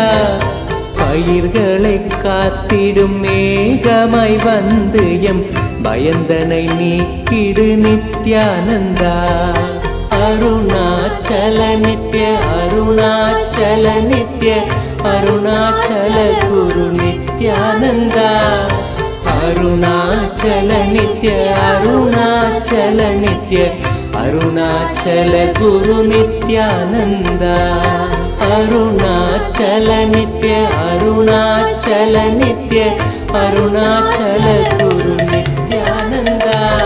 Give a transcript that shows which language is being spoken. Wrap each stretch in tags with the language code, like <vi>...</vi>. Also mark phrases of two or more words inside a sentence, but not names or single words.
<ta>பயிர்களை காத்திடும் மேகமாய் வந்து எம் பயந்தனை நீக்கிடு நித்யானந்தா.</ta> <sa>अरुणाचल नित्य अरुणाचल नित्य अरुणाचल गुरु नित्यानंदा अरुणाचल नित्य अरुणाचल नित्य अरुणाचल गुरु नित्यानंदा अरुणाचल नित्य अरुणाचल नित्य अरुणाचल गुरु नित्यानंदा</sa>